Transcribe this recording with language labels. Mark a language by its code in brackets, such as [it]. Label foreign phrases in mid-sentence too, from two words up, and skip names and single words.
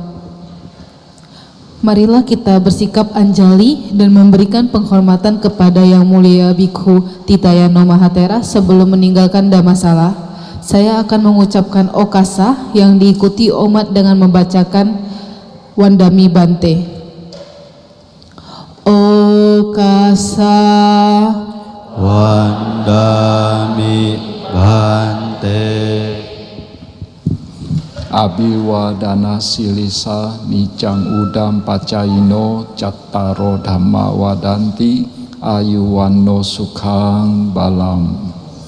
[id] Marilah kita bersikap anjali dan memberikan penghormatan kepada Yang Mulia Bhikkhu Titayano Mahathera sebelum meninggalkan Dhammasala. Saya akan mengucapkan okasa yang diikuti umat dengan membacakan [pi] Wandami Bante. Okasa Wandami Bante. Abiwadana silisa nicang udam pacaino cattaro dhamma wadanti ayuwanno sukhang balam.